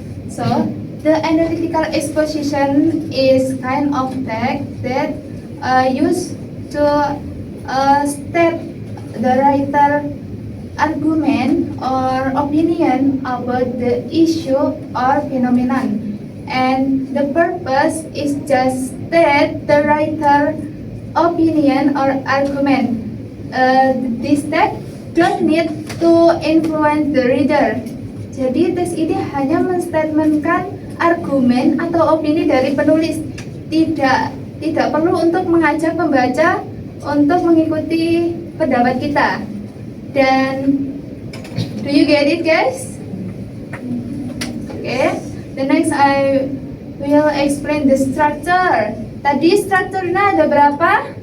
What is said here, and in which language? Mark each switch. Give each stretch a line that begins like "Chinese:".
English: So the analytical exposition is kind of text that used to state the writer argument or opinion about the issue or phenomenon, and the purpose is just state the writer opinion or argument. This text don't need to influence the reader.
Indonesian: Jadi teks ini hanya menstatementkan argumen atau opini dari penulis, tidak perlu untuk mengajak pembaca untuk mengikuti pendapat kita.
English: Dan do you get it, guys? Okay. The next I will explain the structure.
Indonesian: Tadi strukturnya ada berapa?